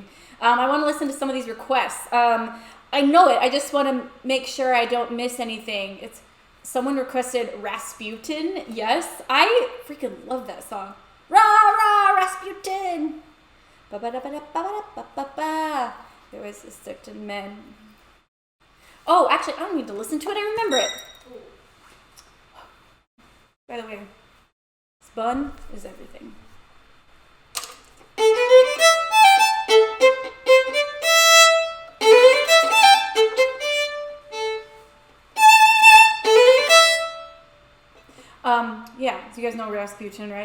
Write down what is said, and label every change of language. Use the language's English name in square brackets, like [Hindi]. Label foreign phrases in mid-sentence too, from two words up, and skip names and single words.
[English] I want to listen to some of these requests. I know it, I just want to make sure I don't miss anything. It's someone requested Rasputin. Yes, I freaking love that song. Rah, rah, Rasputin. Ba-ba-da-ba-da-ba-ba-da-ba-ba. There was a certain man. Oh, actually, I don't need to listen to it, I remember it. By the way, Spun is everything. Yeah, so you guys know Rasputin, right?